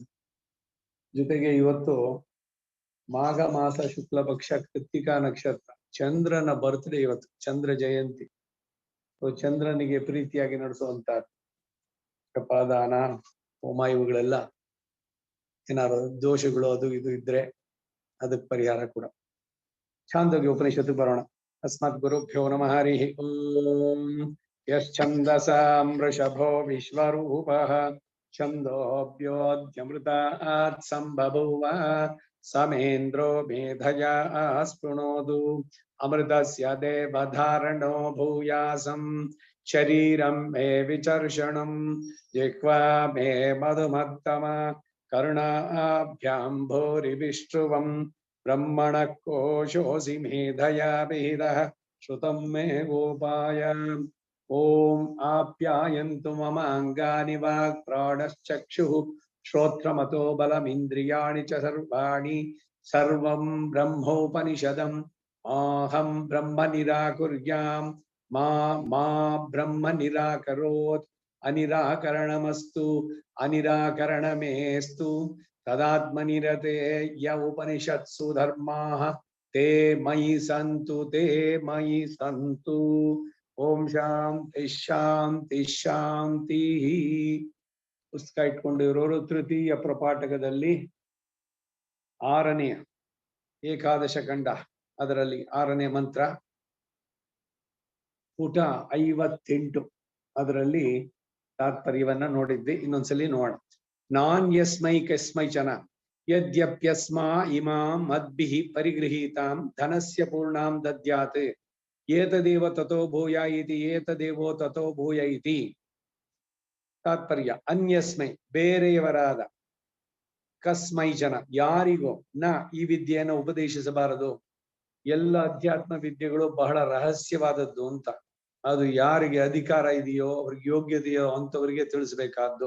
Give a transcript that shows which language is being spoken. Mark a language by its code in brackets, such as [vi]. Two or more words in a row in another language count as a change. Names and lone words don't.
[kn] ಜೊತೆಗೆ ಇವತ್ತು ಮಾಘ ಮಾಸ ಶುಕ್ಲ ಪಕ್ಷ ಕೃತ್ತಿಕಾ ನಕ್ಷತ್ರ, ಚಂದ್ರನ ಬರ್ತ್ಡೇ ಇವತ್ತು, ಚಂದ್ರ ಜಯಂತಿ. ಚಂದ್ರನಿಗೆ ಪ್ರೀತಿಯಾಗಿ ನಡೆಸುವಂತಹದ್ದು ಜಪಾದಾನ ಹೋಮ ಇವುಗಳೆಲ್ಲ ಏನಾದ್ರು ದೋಷಗಳು ಅದು ಇದು ಇದ್ರೆ ಅದಕ್ಕೆ ಪರಿಹಾರ ಕೂಡ. ಛಾಂದೋಗ್ಯ ಉಪನಿಷತ್ತು ಬರೋಣ. [sa] ಅಸ್ಮತ್ ಗುರುಭ್ಯೋ ನಮಃ ಹರಿ ಓಂ. ಯಶ್ಚಂದಸಾಂ ವೃಷಭೋ ವಿಶ್ವರೂಪಃ ಛಂದೋಭ್ಯೋದ್ಯಮೃತಾತ್ ಸಂಬಭೂವ ಸಮೇಂದ್ರೋ ಮೇಧಯಾ ಸ್ಪೃಣೋದು ಅಮೃತಸ್ಯ ದೇವಧಾರಣೋ ಭೂಯಾಸಂ ಶರೀರಂ ಮೇ ವಿಚರ್ಷಣಂ ಜಿಹ್ವಾ ಮೇ ಮಧುಮತ್ತಮ ಕರ್ಣಾಭ್ಯಾಂ ಭೂರಿ ವಿಷ್ಣುವಂ ಬ್ರಹ್ಮಣ ಕೋಶೋಸಿ ಮೇಧಯಾ ವಿಹಿತಃ ಶ್ರುತಂ ಮೇ ಗೋಪಾಯ. ಓಂ ಆಪ್ಯಾಯಂತು ಮಮ ಅಂಗಾನಿ ವಾಕ್ ಪ್ರಾಣಶ್ಚಕ್ಷುಃ ಶ್ರೋತ್ರಮತೋ ಬಲಮಿಂದ್ರಿಯಾಣಿ ಚ ಸರ್ವಾಣಿ ಸರ್ವಂ ಬ್ರಹ್ಮೋಪನಿಷದಂ ಅಹಂ ಬ್ರಹ್ಮ ನಿರಾಕುರ್ಯಾಂ ಮಾ ಬ್ರಹ್ಮ ನಿರಾಕರೋತ್ ಅನಿರಾಕರಣಮಸ್ತು ಅನಿರಾಕರಣಮೇಸ್ತು ತದಾತ್ಮನಿರತೆ ಯ ಉಪನಿಷತ್ಸು ಧರ್ಮಾಃ ತೇ ಮಯಿ ಸಂತು ತೇ ಮಯಿ ಸಂತು. ಓಂ ಶಾಂತಿ ಶಾಂತಿ ಶಾಂತಿ. [kn] ಪುಸ್ತಕ ಇಟ್ಕೊಂಡಿರೋರು ತೃತೀಯ ಪ್ರಪಾಠಕದಲ್ಲಿ 6ನೇ ಏಕಾದಶ ಖಂಡ, ಅದರಲ್ಲಿ 6ನೇ ಮಂತ್ರ, ಪುಟ 58, ಅದರಲ್ಲಿ ತಾತ್ಪರ್ಯವನ್ನ ನೋಡಿದ್ವಿ. ಇನ್ನೊಂದ್ಸಲಿ ನೋಡೋಣ. ನಾನ್ [sa] ಯಸ್ಮೈ ಕಸ್ಮೈ ಚನ ಯದ್ಯಪ್ಯಸ್ಮಾ ಇಮಾಂ ಮದ್ಭಿಃ ಪರಿಗೃಹೀತಾಂ ಧನಸ್ಯ ಪೂರ್ಣಾಂ ದದ್ಯಾತ್ ಏತದೇವ ತಥೋ ಭೂಯ ಇತಿ ಏತದೇವೋ ತಥೋ ಭೂಯ ಇತಿ. [kn] ತಾತ್ಪರ್ಯ: ಅನ್ಯಸ್ಮೈ ಬೇರೆಯವರಾದ, ಕಸ್ಮೈ ಜನ ಯಾರಿಗೋ, ನ ಈ ವಿದ್ಯೆಯನ್ನು ಉಪದೇಶಿಸಬಾರದು. ಎಲ್ಲ ಅಧ್ಯಾತ್ಮ ವಿದ್ಯೆಗಳು ಬಹಳ ರಹಸ್ಯವಾದದ್ದು ಅಂತ. ಅದು ಯಾರಿಗೆ ಅಧಿಕಾರ ಇದೆಯೋ ಅವ್ರಿಗೆ ಯೋಗ್ಯತೆಯೋ ಅಂತವರಿಗೆ ತಿಳಿಸ್ಬೇಕಾದ್ದು.